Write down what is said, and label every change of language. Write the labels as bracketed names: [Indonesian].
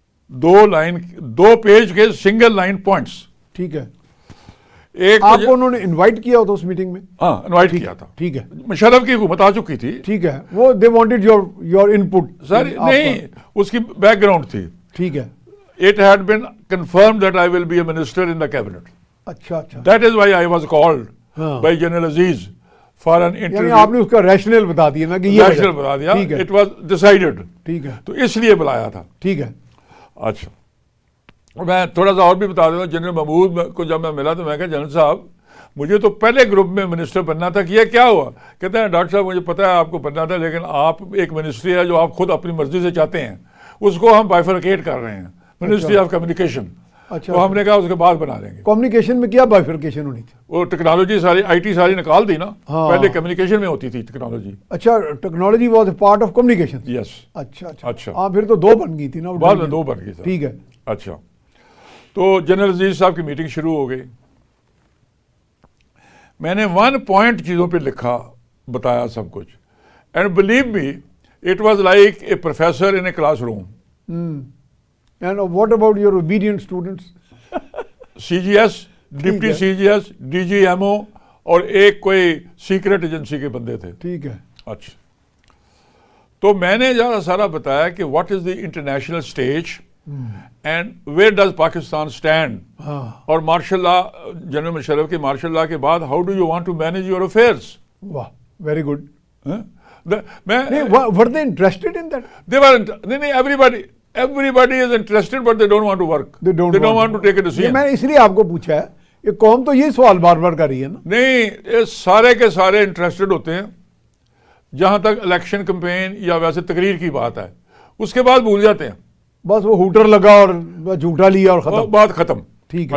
[Urdu] 2 page کے single line points. ٹھیک ہے. ایک آپ کو انہوں نے انوائٹ کیا ہوتا اس میٹنگ میں؟ ہاں انوائٹ کیا تھا. ٹھیک ہے. مشرف کی حکومت آ چکی تھی. ٹھیک ہے. [English] وہ they wanted your input. [Urdu] سر نہیں، اس کی بیک گراؤنڈ تھی. ٹھیک ہے. [English] It had been confirmed that I will be a minister in the cabinet. [Urdu] اچھا اچھا. [English] That is why I was called by General Aziz for an [Urdu] یعنی [English] interview. [Urdu] آپ نے اس کا ریشنل بتا دیا نا کہ یہ Rational بتا دیا. ٹھیک ہے. It was decided. ٹھیک ہے. تو اس لیے بلایا تھا. ٹھیک ہے. اچھا میں تھوڑا سا اور بھی بتا دوں. جنرل محمود کو جب میں ملا تو میں کہا جنرل صاحب مجھے تو پہلے گروپ میں منسٹر بننا تھا کہ یہ کیا ہوا؟ کہتے ہیں ڈاکٹر صاحب مجھے پتا ہے آپ کو بننا تھا، لیکن آپ ایک منسٹری ہے جو آپ خود اپنی مرضی سے چاہتے ہیں، اس کو ہم بائیفرکیٹ کر رہے ہیں، منسٹری آف کمیونیکیشن. اچھا. تو ہم نے کہا اس کے بعد بنا دیں گے. کمیونیکیشن میں کیا بائیفرکیشن ہونی تھی؟ وہ ٹیکنالوجی ساری آئی ٹی ساری نکال دی نا. ہاں. پہلے کمیونیکیشن میں ہوتی تھی ٹیکنالوجی. [English] اچھا technology was a part of communication. Yes. [Urdu] اچھا اچھا. اچھا. ہاں پھر تو 2 بن گئی تھی نا. بعد میں 2 بن گئی تھی. ٹھیک ہے. اچھا تو جنرل عزیز صاحب کی میٹنگ شروع ہو گئی. میں نے 1 پوائنٹ چیزوں پہ لکھا، بتایا سب کچھ. [English] And believe me it was like a professor in a class room. And what about your obedient students? [Urdu] CGS، deputy CGS، DGMO اور ایک کوئی سیکرٹ ایجنسی کے بندے تھے. ٹھیک ہے. اچھا تو میں نے سارا بتایا کہ [English] What is the international stage and where does Pakistan stand. [Urdu] اور مارشل لا، جنرل مشرف کے مارشل لا کے بعد [English] How do you want to manage your affairs. واہ very good. [Urdu] میں [English] Were they interested in that? They were نہیں everybody is interested but they don't want to work. They don't want to take a decision. [Urdu] میں اس لیے آپ کو پوچھا ہے، یہ قوم تو یہ سوال بار بار کر رہی ہے نا. نہیں یہ سارے کے سارے انٹرسٹڈ ہوتے ہیں جہاں تک الیکشن کمپین یا ویسے تقریر کی بات ہے، اس کے بعد بھول جاتے ہیں. بس وہ ہوٹر لگا اور جھوٹا لیا اور ختم، بات ختم. ٹھیک ہے.